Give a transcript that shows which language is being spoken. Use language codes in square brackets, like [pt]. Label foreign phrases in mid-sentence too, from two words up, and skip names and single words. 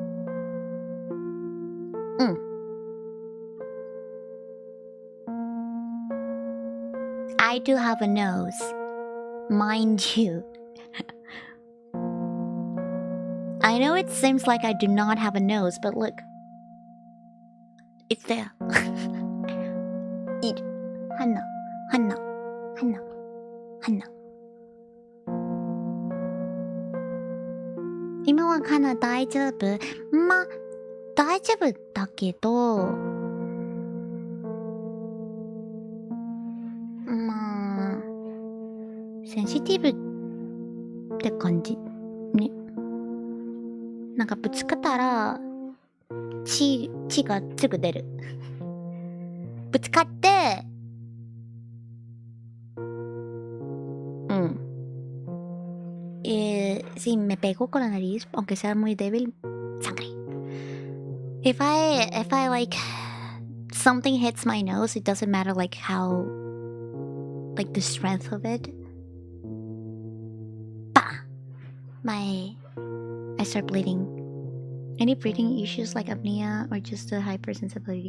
[en] I do have a nose, mind you. I know it seems like I do not have a nose, but look. It's there. Eat. Hanna. Hanna. Hanna. Hanna. [ja] 今はカナ大丈夫？ま、大丈夫だけど、まあ、センシティブって感じね。なんかぶつかったら血がすぐ出る。 [es] ぶつかって、si me pego con la nariz, aunque sea muy débil, sangre. [en] If I like something hits my nose, it doesn't matter like how, like the strength of it. Bah! I start bleeding. Any breathing issues like apnea or just a hypersensitivity?